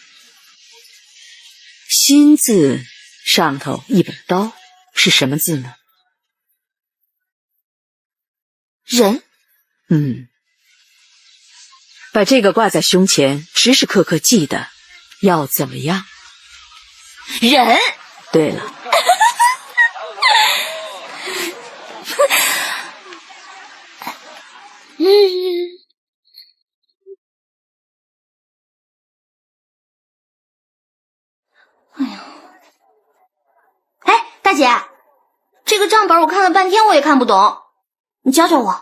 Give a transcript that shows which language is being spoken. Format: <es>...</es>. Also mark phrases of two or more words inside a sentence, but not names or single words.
<zh>心字上頭一本刀，是什麼字呢？人。把這個掛在胸前，時時刻刻記得要怎麼樣？人。對了。哎，大姐，这個賬本我看了半天，我也看不懂，你教教我。</zh>